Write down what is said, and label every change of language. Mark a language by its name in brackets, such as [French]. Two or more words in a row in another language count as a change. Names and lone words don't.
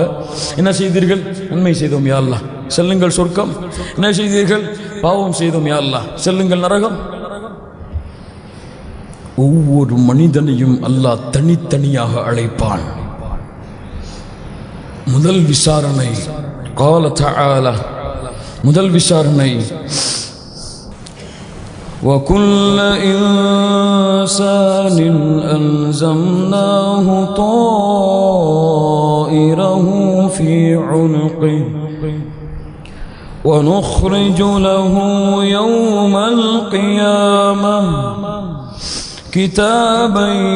[Tamil] என்ன செய்தீர்கள்? நன்மை செய்தோம் [Arabic] يا الله, [Tamil] செல்லுங்கள் சொர்க்கம். என்ன செய்தீர்கள்? பாவம் செய்தோம் [Arabic] يا الله, [Tamil] செல்லுங்கள் நரகம். ஒவ்வொரு மனிதனையும் அல்லாஹ் தனித்தனியாக அழைப்பான். முதல் விசாரணை [Arabic] قال تعالى [Tamil] முதல் விசாரணை وكل [Arabic] إنسان ألزمناه طائره في عنقه ونخرج له يوم القيامة كتابا